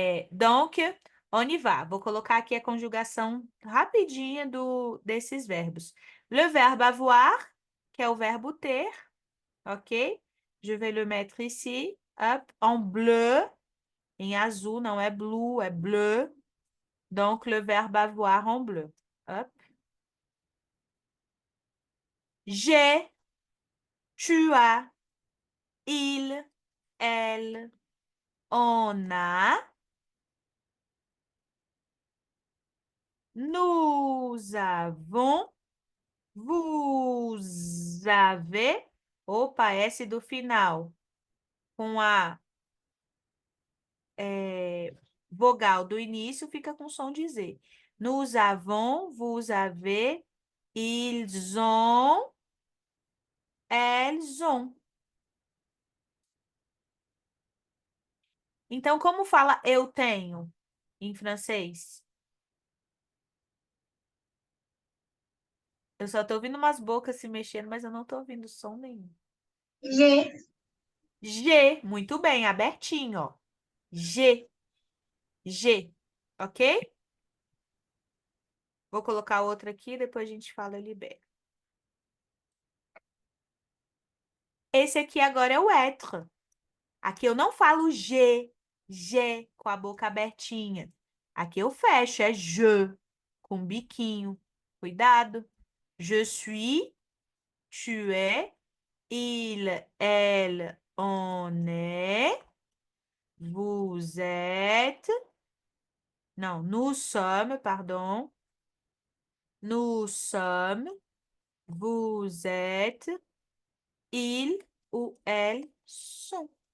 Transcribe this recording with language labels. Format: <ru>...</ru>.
<fr>Donc, on y va.</fr> <pt>Vou colocar aqui a conjugação rapidinha desses verbos.</pt> <fr>Le verbe avoir,</fr> <pt>que é o verbo ter, ok?</pt> <fr>Je vais le mettre ici, hop, en bleu,</fr> <pt>em azul, não é</pt> <fr>blue, é bleu. Donc, le verbe avoir en bleu. Hop. J'ai, tu as, il, elle, on a, nous avons, vous avez,</fr> <pt>opa, S do final, com a vogal do início, fica com som de Z.</pt> <fr>Nous avons, vous avez, ils ont, elles ont.</fr> <pt>Então, como fala eu tenho em francês? Eu só tô ouvindo umas bocas se mexendo, mas eu não tô ouvindo som nenhum.</pt> <fr>J'ai,</fr> <pt>G, muito bem, abertinho, ó. G, G, ok? Vou colocar outra aqui, depois a gente fala e libera. Esse aqui agora é o être. Aqui eu não falo G, com a boca abertinha. Aqui eu fecho, é je, com biquinho. Cuidado.</pt> <fr>Je suis, tu es, il, elle, on est, vous êtes. Non, nous sommes, pardon. Nous sommes, vous êtes, ils ou elles sont.</fr>